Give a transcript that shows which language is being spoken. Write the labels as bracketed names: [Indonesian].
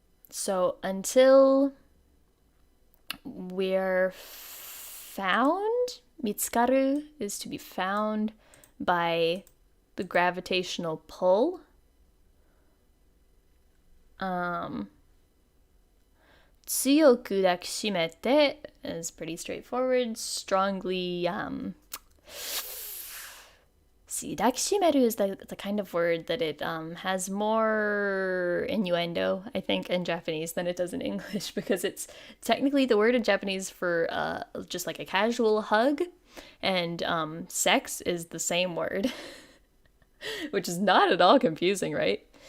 [English] So until we're found, mitsukaru is to be found by the gravitational pull. [Japanese] 強く抱きしめて [English] is pretty straightforward. Strongly, see, 抱きしめる is the kind of word that it has more innuendo, I think, in Japanese than it does in English, because it's technically the word in Japanese for just like a casual hug, and sex is the same word, which is not at all confusing, right?